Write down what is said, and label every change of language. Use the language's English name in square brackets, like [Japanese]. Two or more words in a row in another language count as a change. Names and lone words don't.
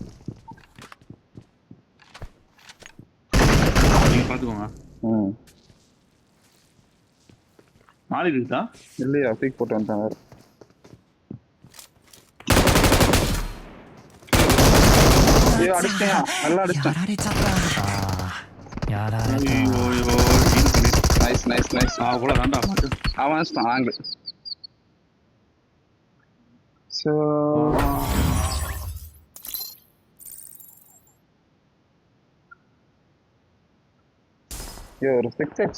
[Tamil] நீங்க பாத்துக்கோங்க. நாளை இருக்குதா இல்லையா? பீக் போட்டு வந்துட்டாங்க. ஐயோ அடிச்சிட்டியா? நல்லா அடிச்சிட்டேன். [Japanese] やられちゃったやられた [Tamil] நைஸ். அவ்வளோதான்டா மாட்டு. அவன் அடிச்சிட்டான் ஆங்கிள். ஸோ ஒரு 6x